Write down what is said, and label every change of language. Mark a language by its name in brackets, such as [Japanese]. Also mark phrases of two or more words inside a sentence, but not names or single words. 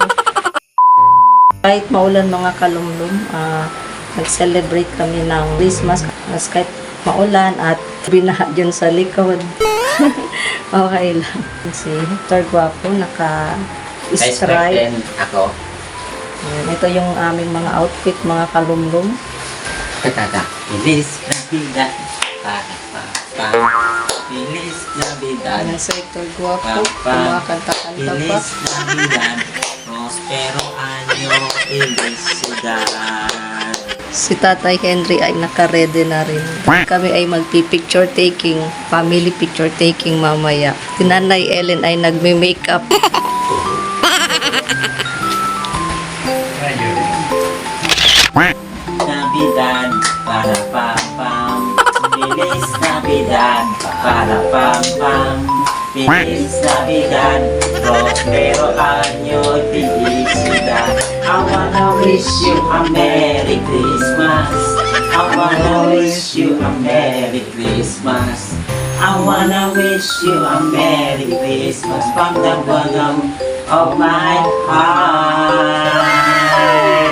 [Filipino] Kahit maulan mga kalumlum, nag-celebrate kami ng Christmas. Kahit maulan at binaha dyan sa likod. Okay lang. Si Hector Guapo naka-stripe. Ako. Ayan, ito yung aming mga outfit, mga kalumlum. [Spanish] Tata. Feliz Navidad. Feliz Navidad. [Filipino] Ayan si Hector Guapo. Kumakanta-kanta pa. [Spanish] Feliz Navidad. Prospero año. Felicidad. [Filipino] Si Tatay Henry ay naka-ready na rin. Kami ay magpi-picture taking, [English] family picture taking [Filipino] mamaya. Si Nanay Ellen ay nagme-makeup. [Spanish] Navidad para pam. Feliz Navidad para pam. Feliz Navidad. Prospero año. Felicidad. [English] I wanna wish you a Merry Christmas. I wanna wish you a Merry Christmas. I wanna wish you a Merry Christmas from the bottom of my heart.